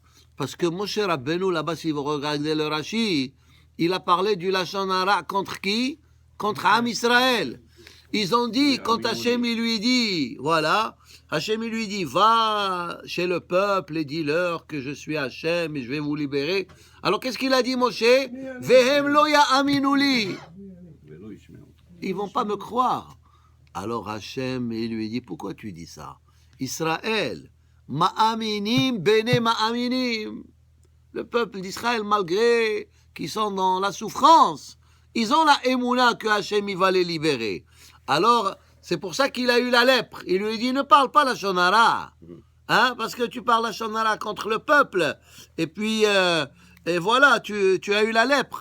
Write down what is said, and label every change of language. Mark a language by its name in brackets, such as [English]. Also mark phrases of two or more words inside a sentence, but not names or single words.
[French] Parce que Moshe Rabbeinu, là-bas, si vous regardez le Rashi, il a parlé du [Hebrew] לשון הרע [French] contre qui? Contre [Hebrew] עם ישראל. [French] Ils ont dit, quand Hachem il lui dit, voilà, Hachem il lui dit, va chez le peuple et dis-leur que je suis Hachem et je vais vous libérer. Alors qu'est-ce qu'il a dit Moshe? [Hebrew] והם לא יאמינו לי. [French] Ils vont pas me croire. Alors Hachem il lui dit, pourquoi tu dis ça? [Hebrew] ישראל מאמינים בני מאמינים. [French] Le peuple d'Israël, malgré qu'ils sont dans la souffrance, ils ont la émouna que Hachem il va les libérer. Alors, c'est pour ça qu'il a eu la lèpre. Il lui dit, ne parle pas la shonara. Hein, parce que tu parles la shonara contre le peuple. Et puis, et voilà, tu as eu la lèpre.